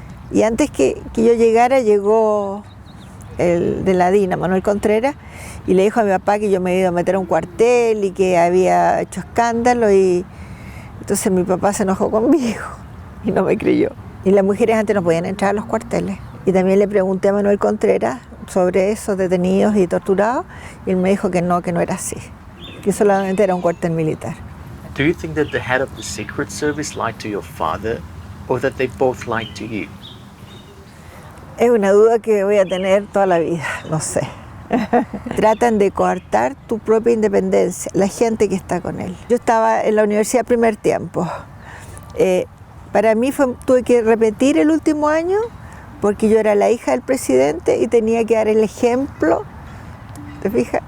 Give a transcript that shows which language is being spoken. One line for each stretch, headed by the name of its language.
Spanish: Y antes que yo llegara, llegó el de la DINA, Manuel Contreras, y le dijo a mi papá que yo me iba a meter a un cuartel y que había hecho escándalo, y entonces mi papá se enojó conmigo y no me creyó. Y las mujeres antes no podían entrar a los cuarteles. Y también le pregunté a Manuel Contreras sobre esos detenidos y torturados, y él me dijo que no era así, que solamente era un cuartel militar.
English: Do you think that the head of the Secret Service lied to your father, or that they both lied to you?
Spanish: Es una duda que voy a tener toda la vida, no sé. Tratan de coartar tu propia independencia, la gente que está con él. Yo estaba en la universidad primer tiempo. Para mí tuve que repetir el último año porque yo era la hija del presidente y tenía que dar el ejemplo. ¿Te fijas?